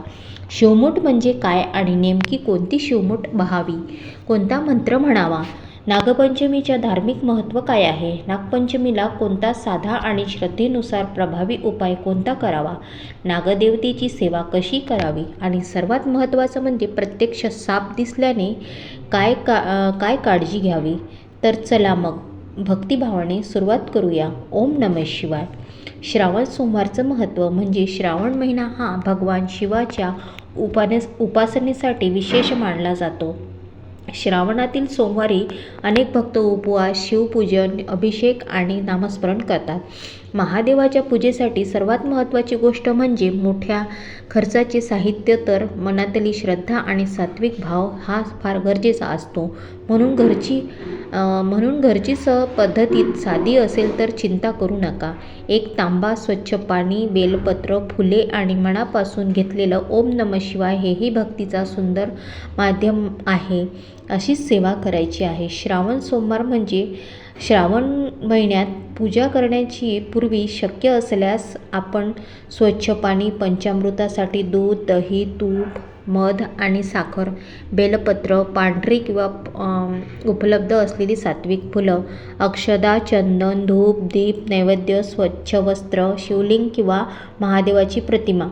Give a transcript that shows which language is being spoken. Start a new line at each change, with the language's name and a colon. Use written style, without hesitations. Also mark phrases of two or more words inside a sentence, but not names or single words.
Marathi: शिवमूठ म्हणजे काय आणि नेमकी कोणती शिवमूठ बहावी, कोणता मंत्र म्हणावा, नागपंचमीच्या धार्मिक महत्त्व काय आहे, नागपंचमीला कोणता साधा आणि श्रद्धेनुसार प्रभावी उपाय कोणता करावा, नागदेवतेची सेवा कशी करावी आणि सर्वात महत्त्वाचं म्हणजे प्रत्यक्ष साप दिसल्याने काय काळजी घ्यावी. तर चला मग भक्तिभावाने सुरुवात करूया.
Sanskrit: ओम नमः शिवाय.
Marathi: श्रावण सोमवारचं महत्त्व म्हणजे श्रावण महिना हा भगवान शिवाच्या उपासनेसाठी विशेष मानला जातो. श्रावणातील सोमवारी अनेक भक्त उपवास, शिवपूजन, अभिषेक आणि नामस्मरण करतात. महादेवाच्या पूजेसाठी सर्वात महत्त्वाची गोष्ट म्हणजे मोठ्या खर्चाचे साहित्य, तर मनातली श्रद्धा आणि सात्विक भाव हा फार गरजेचा असतो. म्हणून घरची पद्धतीत साधी असेल तर चिंता करू नका. एक तांबा, स्वच्छ पाणी, बेलपत्र, फुले आणि मनापासून घेतलेलं
Sanskrit: ओम नमः शिवाय
Marathi: हेही भक्तीचा सुंदर माध्यम आहे. अशीच सेवा करायची आहे. श्रावण सोमवार म्हणजे श्रावण महिन्यात पूजा करण्याची पूर्वी शक्य असल्यास आपण स्वच्छ पाणी, पंचामृतासाठी दूध, दही, तूप, मध आणि साखर, बेलपत्र, पांढरी किंवा उपलब्ध असलेली सात्विक फुलं, अक्षदा, चंदन, धूप, दीप, नैवेद्य, स्वच्छ वस्त्र, शिवलिंग किंवा महादेवाची प्रतिमा.